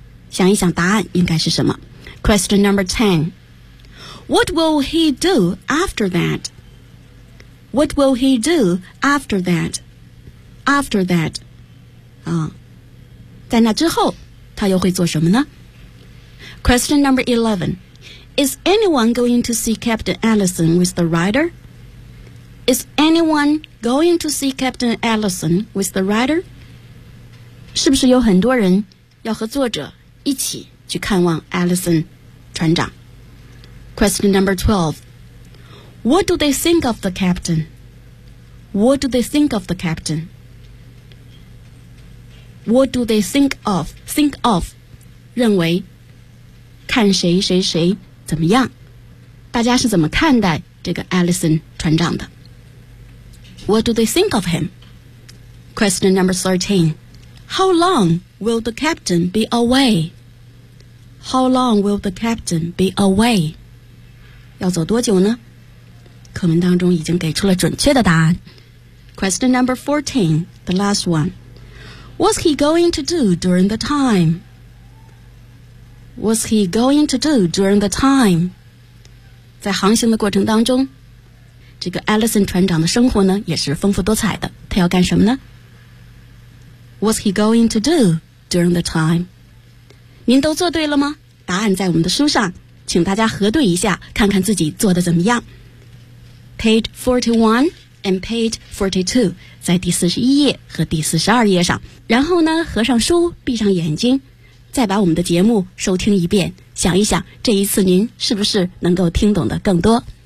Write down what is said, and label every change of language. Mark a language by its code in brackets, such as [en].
[zh] 想一想答案应该是什么。 [en] Question number ten. What will he do after that? What will he do after that? After that. [zh] 在那之后他又会做什么呢? [en] Question number 11. Is anyone going to see Captain Allison with the rider? Is anyone going to see Captain Allison with the rider? [zh] 是不是有很多人要和作者一起去看望 Allison 船长? [en] Question number 12. What do they think of the captain? What do they think of the captain? What do they think of? Think of, [zh] 认为，看谁谁谁怎么样？大家是怎么看待这个 Allison 船长的？ [en] What do they think of him? Question number 13. How long will the captain be away? How long will the captain be away? [zh] 要走多久呢？课文当中已经给出了准确的答案。 [en] Question number 14, the last one. What's he going to do during the time? What's he going to do during the time? [zh] 在航行的过程当中，这个 Allison 船长的生活呢也是丰富多彩的。他要干什么呢？ [en] What's he going to do during the time? [zh] 您都做对了吗？答案在我们的书上，请大家核对一下，看看自己做得怎么样。 [en] Page 41 and page 42, [zh] 在第41页和第42页上。然后呢，合上书，闭上眼睛，再把我们的节目收听一遍，想一想，这一次您是不是能够听懂的更多？